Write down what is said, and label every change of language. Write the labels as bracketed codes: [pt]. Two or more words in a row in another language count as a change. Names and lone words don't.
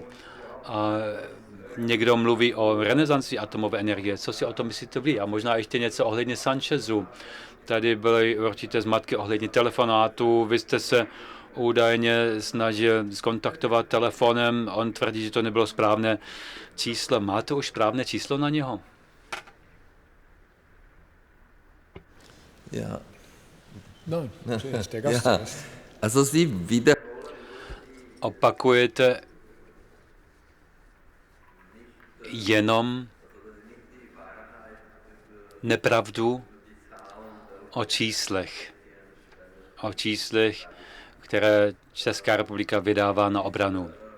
[cs] A někdo mluví o renesanci atomové energie. Co si o tom myslíte vy? A možná ještě něco ohledně Sanchezu. Tady byly určité zmatky ohledně telefonátu. Vy jste se údajně snažil skontaktovat telefonem. On tvrdí, že to nebylo správné číslo. Máte už správné číslo na něho? [de] Ja. Nein, zuerst der Gast zuerst. Also Sie wieder... [cs] Opakujete jenom nepravdu o číslech, které Česká republika vydává na obranu.